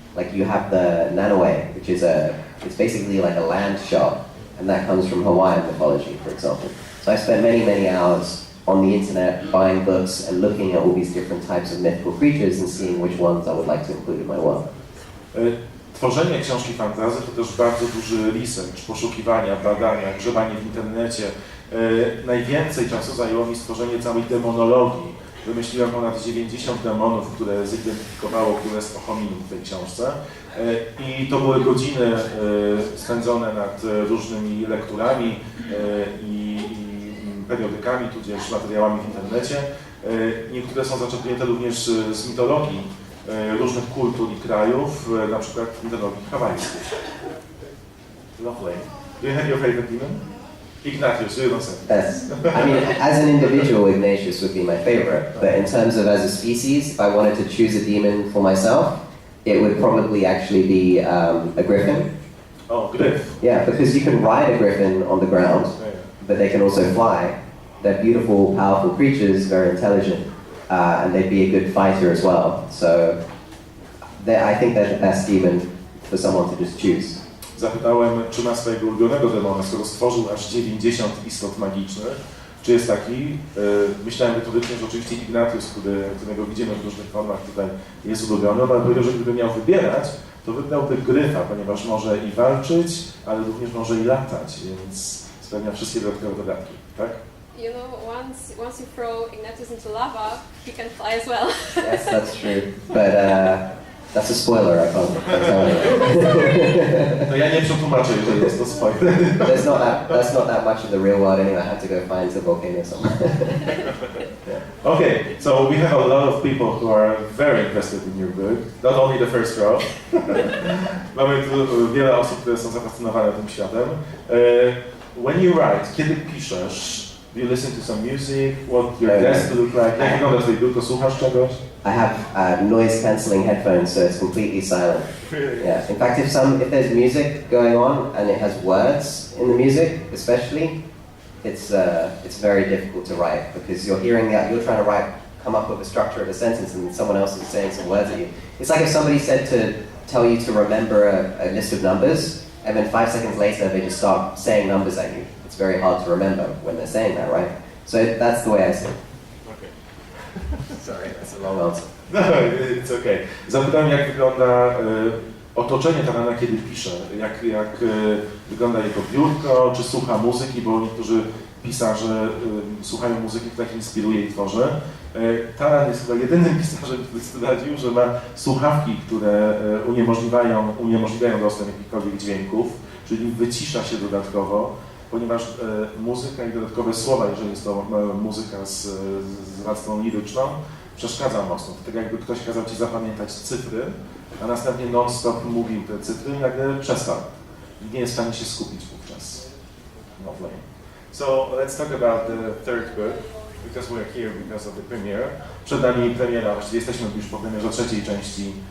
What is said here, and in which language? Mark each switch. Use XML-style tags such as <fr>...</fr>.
<en>Like you have the Nanoe, which is it's basically like a land shark, and that comes from Hawaiian mythology, for example. So I spent many, many hours on the internet buying books and looking at all these different types of mythical creatures and seeing which ones I would like to include in my work.</en> <pl>Tworzenie książki fantasy to też bardzo duży research, poszukiwania, badania, grzebanie w internecie. Najwięcej czasu zajęło mi stworzenie całej demonologii. Wymyśliłem ponad 90 demonów, które zidentyfikowało królestwo hominum w tej książce. I to były godziny spędzone nad różnymi lekturami i periodykami, tudzież materiałami w internecie. Niektóre są zaczerpnięte również z mitologii różnych kultur i krajów, na przykład mitologii hawajskiej.</pl> <en>Lovely. Do you have your favorite demon? Ignatius, you don't say. Yes. I mean, as an individual, Ignatius would be my favorite. But in terms of as a species, if I wanted to choose a demon for myself, it would probably actually be a griffin. Oh, griff. Yeah, because you can ride a griffin on the ground, but they can also fly. They're beautiful, powerful creatures, very intelligent, and they'd be a good fighter as well. So I think they're the best demon for someone to just choose.</en> <pl>Zapytałem, czy ma swojego ulubionego demona, skoro stworzył aż 90 istot magicznych. Czy jest taki? Myślałem retorycznie, że oczywiście Ignatius, którego widzimy w różnych formach tutaj, jest ulubiony, ale powiedział, że gdyby miał wybierać, to wybrałby gryfa, ponieważ może i walczyć, ale również może i latać, więc spełnia wszystkie dodatkowe dodatki, tak?</pl> <en>You know, once you throw Ignatius into lava, he can fly as well. Yes, that's true. But that's a spoiler, I can't tell you.</en> <pl>To ja nie przetłumaczę, jeżeli jest to spoiler.</pl> <en>That's not that much in the real world anyway. I have to go find the volcano somewhere. Okay, so we have a lot of people who are very interested in your book, not only the first row.</en> <pl>Mamy tu wiele osób, które są zafascynowane tym światem.</pl> <en>When you write,</en> <pl>kiedy piszesz,</pl> <en>do you listen to some music? What your desk look like?</en> <pl>Jak wygląda twój biurko? Słuchasz czegoś?</pl> <en>I have noise cancelling headphones, so it's completely silent. Really? Yeah. In fact, if there's music going on and it has words in the music, especially, it's very difficult to write because you're hearing that you're trying to come up with a structure of a sentence, and someone else is saying some words at you. It's like if somebody said to tell you to remember a list of numbers, and then 5 seconds later they just start saying numbers at you. It's very hard to remember when they're saying that, right? So that's the way I see it. Okay. Sorry, that's a long answer. No, it's okay.</en> <pl>Zapytałem, jak wygląda otoczenie Tarana, kiedy pisze, jak wygląda jego biurko, czy słucha muzyki, bo niektórzy pisarze słuchają muzyki, która ich inspiruje i tworzy. Taran jest chyba jedynym pisarzem, który stwierdził, że ma słuchawki, które uniemożliwiają dostęp jakichkolwiek dźwięków, czyli wycisza się dodatkowo, ponieważ muzyka i dodatkowe słowa, jeżeli jest to muzyka z warstwą liryczną, przeszkadza mocno. To tak jakby ktoś kazał ci zapamiętać cyfry, a następnie non-stop mówił te cyfry i nagle przestał. Nie jest w stanie się skupić wówczas.</pl> <en>Lovely. So let's talk about the third book, because we're here because of the premiere.</en> <pl>Przed nami premiera, właściwie jesteśmy już po premierze trzeciej części.</pl>